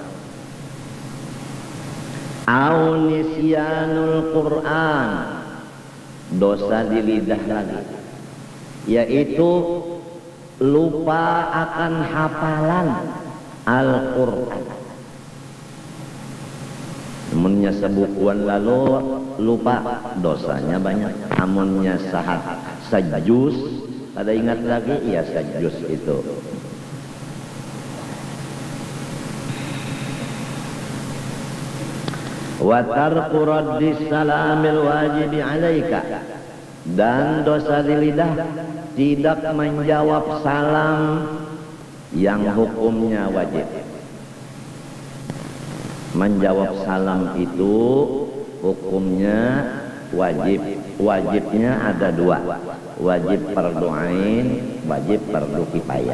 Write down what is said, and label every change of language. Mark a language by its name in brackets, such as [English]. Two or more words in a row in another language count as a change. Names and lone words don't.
[Arabic] Au nisyanul Quran, [Indonesian] dosa di lidah lagi, yaitu lupa akan hafalan Al-Quran. [Banjar] Amunnya sebukuan lalu lupa, dosanya banyak. Amunnya sajus, ada ingat lagi, ya sajus itu. [Arabic] Wa tarku raddis salamil wajibi alaika, [Indonesian] dan dosa di lidah tidak menjawab salam yang hukumnya wajib. Menjawab salam itu hukumnya wajib. Wajibnya ada dua, wajib fardu ain, wajib fardu kifayah.